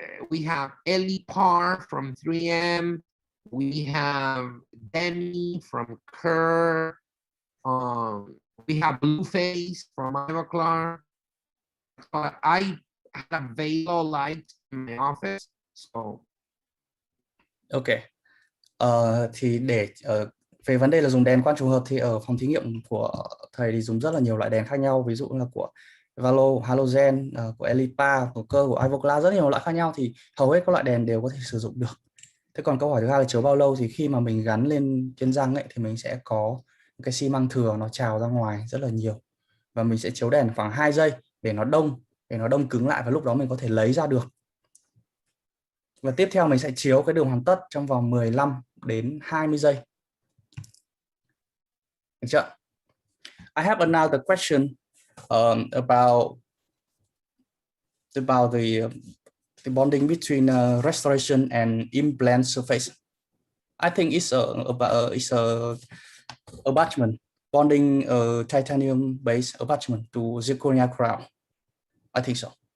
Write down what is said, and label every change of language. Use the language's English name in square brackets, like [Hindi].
[English] We have Elipar from 3M. We have Demi from Kerr. We have Blueface from Ivoclar. I had a Velo light in my office. So. Okay. [Vietnamese] Thì để về vấn đề là dùng đèn quang trùng hợp thì ở phòng thí nghiệm của thầy thì dùng rất là nhiều loại đèn khác nhau, ví dụ là của Valo, halogen, của Elipa, của Cơ, của Ivoclar, rất nhiều loại khác nhau, thì hầu hết các loại đèn đều có thể sử dụng được. Thế còn câu hỏi thứ hai là chiếu bao lâu, thì khi mà mình gắn lên trên răng ấy thì mình sẽ có cái xi măng thừa nó trào ra ngoài rất là nhiều, và mình sẽ chiếu đèn khoảng 2 giây để nó đông cứng lại, và lúc đó mình có thể lấy ra được. Và tiếp theo mình sẽ chiếu cái đường hoàn tất trong vòng 15 đến 20 giây. Được chưa? [English] I have another question about the bonding between restoration and implant surface. I think it's a attachment, bonding titanium-based attachment to zirconia crown. I think so.